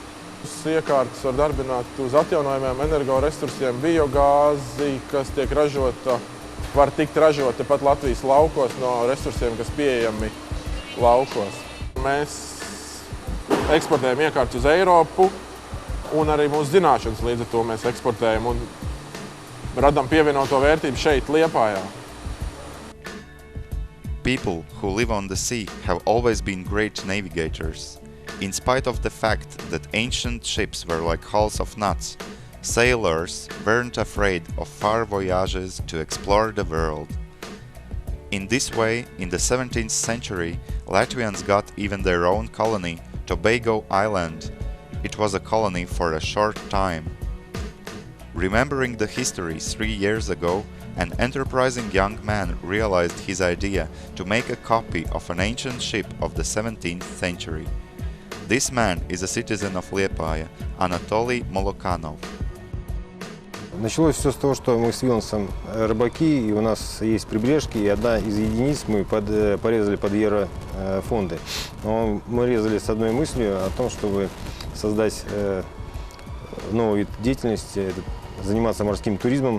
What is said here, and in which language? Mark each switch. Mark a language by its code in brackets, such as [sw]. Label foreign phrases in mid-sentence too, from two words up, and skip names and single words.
[lv] Iekārtas var darbināt uz atjaunojumiem energoresursiem, biogāzi, kas tiek ražota, var tikt ražota pat Latvijas laukos no resursiem, kas pieejami laukos. Mēs eksportējam iekārtas uz Eiropu, un arī mūsu zināšanas līdz ar to mēs eksportējam un radam pievienoto vērtību šeit, Liepājā. [en] People who live on the sea have always been great navigators. In spite of the fact that ancient ships were like hulls of nuts, sailors weren't afraid of far voyages to explore the world. In this way, in the 17th century, Latvians got even their own colony, Tobago Island. It was a colony for a short time. Remembering the history 3 years ago, an enterprising young man realized his idea to make a copy of an ancient ship of the 17th century. This man is a citizen of Liepaja, Anatoly Molokanov. [ru] Началось все с того, что мы с Вилансом рыбаки, и у нас есть прибрежки, и одна из единиц мы порезали под еврофонды. Но мы резали с одной мыслью о том, чтобы создать новый вид деятельности, заниматься морским туризмом.